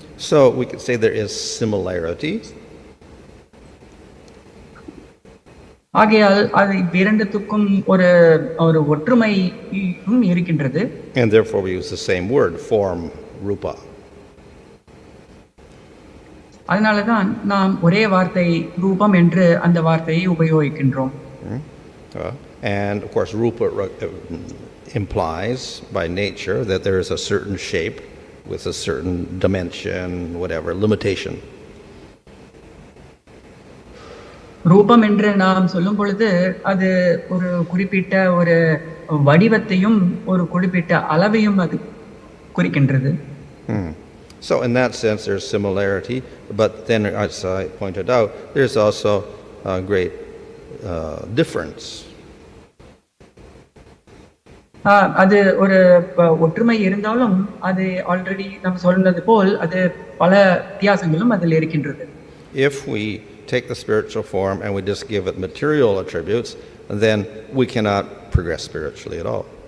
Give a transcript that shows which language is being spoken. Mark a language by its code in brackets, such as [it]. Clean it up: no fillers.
[en] So we could say there is similarity. [ta] ஆகையால் அது இரண்டுத்துக்கும் ஒரு ஒற்றுமையும் இருக்கின்றது. [en] And therefore we use the same word, form, rupa. [ta] அதனாலதான் நாம் ஒரே வார்த்தை ரூபம் என்று அந்த வார்த்தையை உபயோகிக்கின்றோம். [en] And of course rupa implies by nature that there is a certain shape with a certain dimension, whatever, limitation. [ta] ரூபம் என்று நாம் சொல்லும் பொழுது அது ஒரு குறிப்பிட்ட ஒரு வடிவத்தையும் ஒரு குறிப்பிட்ட அளவையும் அது குறிக்கின்றது. [en] So in that sense there's similarity, but then as I pointed out, there's also a great difference. [ta] அது ஒரு ஒற்றுமை இருந்தாலும் அது ஆல்ரெடி நாம் சொன்னது போல் அது பல வித்தியாசங்களும் அதில் இருக்கின்றது. [en] If we take the spiritual form and we just give it material attributes, then we cannot progress spiritually at all.